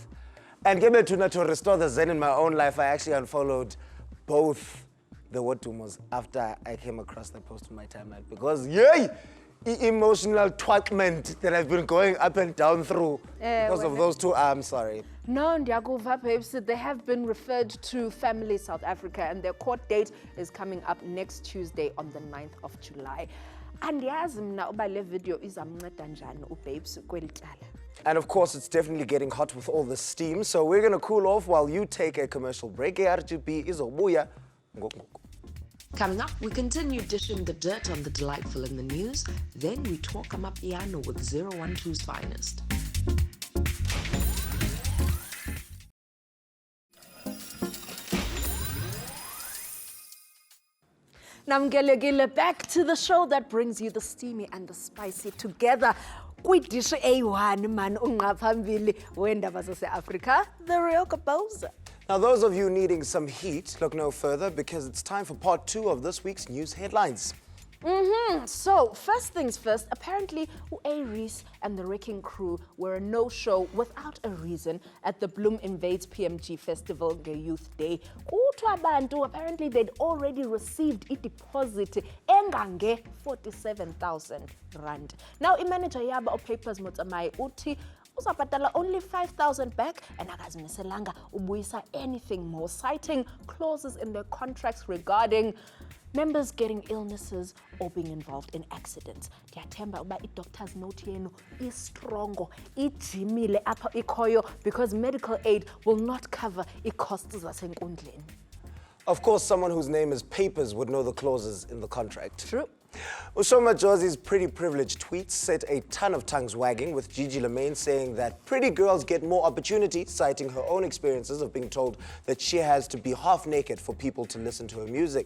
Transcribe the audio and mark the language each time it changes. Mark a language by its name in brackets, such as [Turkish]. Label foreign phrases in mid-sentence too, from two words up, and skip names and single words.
[English] And to restore the zen in my own life, I actually unfollowed both the Wotumos after I came across that post on my timeline because, yay! Emotional twatment that I've been going up and down through because of those two. I'm sorry. No, Ndiakuva babes, they have been referred to Family South Africa and their court date is coming up next Tuesday on the 9th of July. [Xhosa] And yazi mna uba le video izamnceda njani ubabes kweli tyala. [English] And of course, it's definitely getting hot with all the steam, so we're going to cool off while you take a commercial break. [Xhosa] RGB izobuya. [English] Coming up, we continue dishing the dirt on the delightful in the news. Then we talk Amapiano with Zer012Finest. Namgelegile, back to the show that brings you the steamy and the spicy together. [Xhosa] Kwidish A1 man ungaphambili wendaba zase-Africa, [English] the real composer. Now, those of you needing some heat, look no further because it's time for part 2 of this week's news headlines. So, first things first, apparently Reese and the Wrecking Crew were a no-show without a reason at the Bloom Invades PMG Festival Youth Day. Apparently they'd already received a deposit engange 47,000 rand. Now, manager yaba of Papers Motsamai [Xhosa] uti uzabhatala [English] only 5,000 back and [Xhosa] akazimiselanga ubuyisa [English] anything more, citing clauses in their contracts regarding members getting illnesses or being involved in accidents. [Xhosa] Ndiyathemba uba i- [English] doctor's note [Xhosa] yenu is-strongo, ijimile apha ikhoyo [English] because medical aid will not cover [Xhosa] i-costs zasenkundleni. [English] Of course, someone whose name is Papers would know the clauses in the contract. True. Ushoma Jozi's pretty privileged tweets set a ton of tongues wagging, with Gigi Lemaine saying that pretty girls get more opportunity, citing her own experiences of being told that she has to be half naked for people to listen to her music.